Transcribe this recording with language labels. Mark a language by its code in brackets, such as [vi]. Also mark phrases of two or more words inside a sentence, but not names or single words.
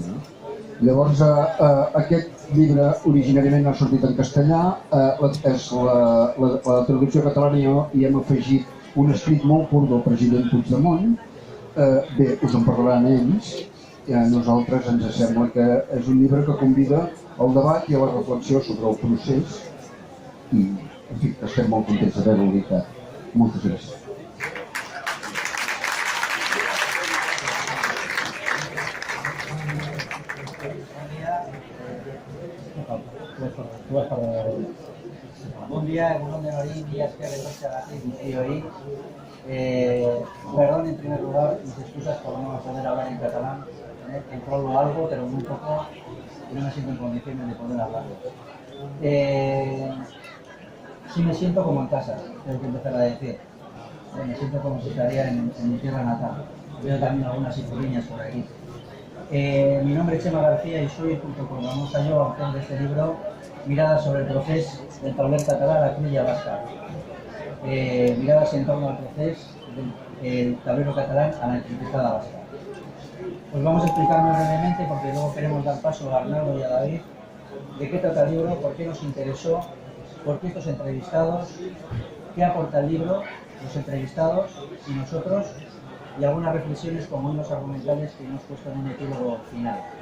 [ca] Llavors, aquest llibre originàriament ha sortit en castellà, és la traducció catalana i hem afegit un escrit molt curt del president Puigdemont. Bé, us en parlaran ells. A nosaltres ens sembla que és un llibre que convida al debat i a la reflexió sobre el procés i, en fi, estem molt contents d'haver-ho editat. Moltes gràcies. [es] Buen día, [eu] egunon denoi, mila esker etortzeagatik guztioi. [es] Perdón en primer lugar, mis excusas por no poder hablar en catalán. Controlo algo, pero muy poco, y no me siento en condiciones de poder hablarlo. Sí me siento como en casa, tengo que empezar a decir. Me siento como si estaría en mi tierra natal. Veo también algunas cifriñas por aquí. Mi nombre es Xema García y soy, junto con Ramon Zallo, autor de este libro, Miradas sobre el procés del tauler català a la Cruïlla Basca. Miradas en torno al procés del tablero catalán a la encrucijada vasca. Os vamos a explicar muy brevemente, porque luego queremos dar paso a Arnaldo y a David, de qué trata el libro, por qué nos interesó, por qué estos entrevistados, qué aporta el libro, los entrevistados y nosotros, y algunas reflexiones como hilos argumentales que hemos puesto en un epílogo final.